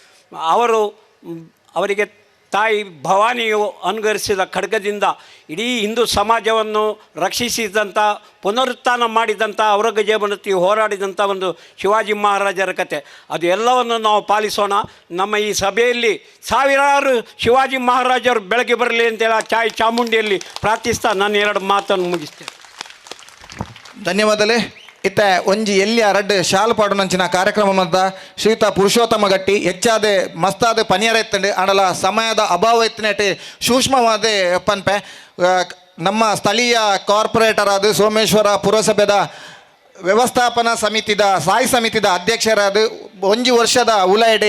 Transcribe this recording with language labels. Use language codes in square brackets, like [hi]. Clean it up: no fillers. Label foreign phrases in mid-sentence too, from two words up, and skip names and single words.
[kn] ಅವರಿಗೆ ತಾಯಿ ಭವಾನಿಯು ಅನುಗರಿಸಿದ ಖಡ್ಗದಿಂದ ಇಡೀ ಹಿಂದೂ ಸಮಾಜವನ್ನು ರಕ್ಷಿಸಿದಂಥ ಪುನರುತ್ಥಾನ ಮಾಡಿದಂಥ ಔರಂಗಜೇಬನೊತ್ತಿ ಹೋರಾಡಿದಂಥ ಒಂದು ಶಿವಾಜಿ ಮಹಾರಾಜರ ಕತೆ. ಅದು ಎಲ್ಲವನ್ನು ನಾವು ಪಾಲಿಸೋಣ. ನಮ್ಮ ಈ ಸಭೆಯಲ್ಲಿ ಸಾವಿರಾರು ಶಿವಾಜಿ ಮಹಾರಾಜರು ಬೆಳಗ್ಗೆ ಬರಲಿ ಅಂತೇಳಿ ಚಾಮುಂಡಿಯಲ್ಲಿ ಪ್ರಾರ್ಥಿಸ್ತಾ ನಾನು 2 ಮಾತನ್ನು ಮುಗಿಸ್ತೇನೆ. ಧನ್ಯವಾದಲೇ. [tcy] ಇತ್ತ ಒಂಜಿ ಎಲ್ಲಿ 2 ಶಾಲು ಪಾಡುನಂಚಿನ ಕಾರ್ಯಕ್ರಮ ಮದ್ದ ಶ್ರೀಯುತ ಪುರುಷೋತ್ತಮ ಗಟ್ಟಿ ಹೆಚ್ಚಾದ ಮಸ್ತಾದ ಪನಿಯರ ಎತ್ತಂಡು ಆಡಲ ಸಮಯದ ಅಭಾವ ಎತ್ತಿನಟ್ಟು ಸೂಕ್ಷ್ಮವಾದ ಪನ್ಪೆ ನಮ್ಮ ಸ್ಥಳೀಯ ಕಾರ್ಪೊರೇಟರ್ ಆದ ಸೋಮೇಶ್ವರ ಪುರಸಭೆದ ವ್ಯವಸ್ಥಾಪನಾ ಸಮಿತಿದ ಸ್ಥಾಯಿ ಸಮಿತಿದ ಅಧ್ಯಕ್ಷರಾದ 1 ವರ್ಷದ ಉಲಾಯಡೆ